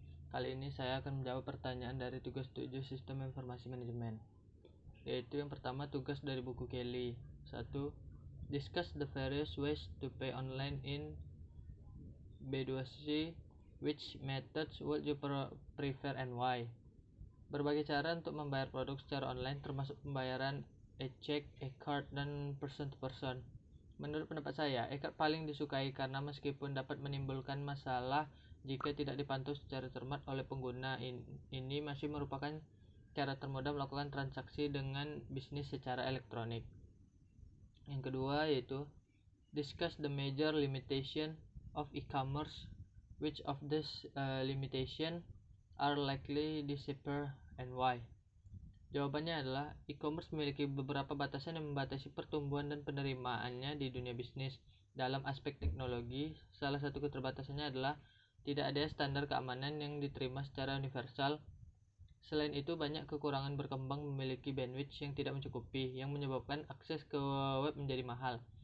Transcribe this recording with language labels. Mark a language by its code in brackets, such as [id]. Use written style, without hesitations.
[id] Kali ini saya akan menjawab pertanyaan dari tugas 7 Sistem Informasi Manajemen. Yaitu yang pertama, tugas dari buku Kelly. 1. [en] Discuss the various ways to pay online in B2C. Which methods would you prefer and why? [id] Berbagai cara untuk membayar produk secara online, termasuk pembayaran e-check, e-card, dan person to person. Menurut pendapat saya, e-card paling disukai karena meskipun dapat menimbulkan masalah jika tidak dipantau secara cermat oleh pengguna, ini masih merupakan cara termudah melakukan transaksi dengan bisnis secara elektronik. Yang kedua yaitu [en] discuss the major limitation of e-commerce. Which of these limitation are likely disappear and why? [id] Jawabannya adalah e-commerce memiliki beberapa batasan yang membatasi pertumbuhan dan penerimaannya di dunia bisnis. Dalam aspek teknologi, salah satu keterbatasannya adalah tidak ada standar keamanan yang diterima secara universal. Selain itu, banyak kekurangan berkembang memiliki bandwidth yang tidak mencukupi, yang menyebabkan akses ke web menjadi mahal.